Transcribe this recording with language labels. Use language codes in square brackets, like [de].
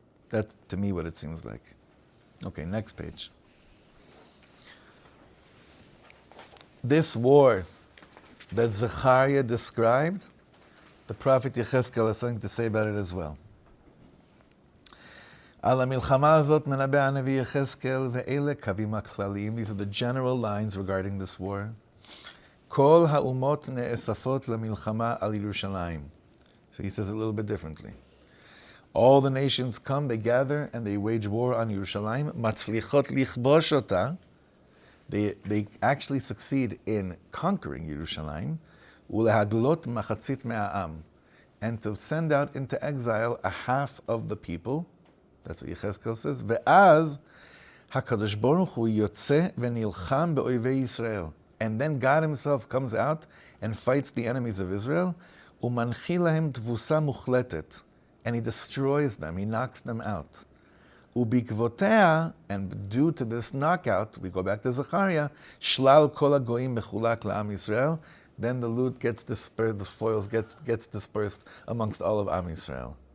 [en] That's, to me, what it seems like. Okay, next page. This war that Zechariah described, the prophet Yechezkel has something to say about it as well. [he] Al המלחמה הזאת מנבא הנביא יחזקאל ואלה קווים הכלליים. [en] These are the general lines regarding this war. [he] כל האומות נאספות למלחמה על ירושלים. [en] So he says it a little bit differently. All the nations come, they gather, and they wage war on Yerushalayim. [he] מצליחות לכבוש אותה. [en] They actually succeed in conquering Yerushalayim. [he] ולהגלות מחצית מהעם. [en] And to send out into exile a half of the people. That's what Yechezkel says. [he] ואז הקדוש ברוך הוא יוצא ונלחם באויבי ישראל. [en] And then God himself comes out and fights the enemies of Israel. [he] ומנחיל להם תבוסה מוחלטת. [en] And he destroys them, he knocks them out. [he] ובעקבותיה, [en] and due to this knockout, we go back to Zechariah, [he] שלל כל הגויים מחולק לעם ישראל. [en] Then the loot gets dispersed, the spoils gets dispersed amongst all of Am Yisrael.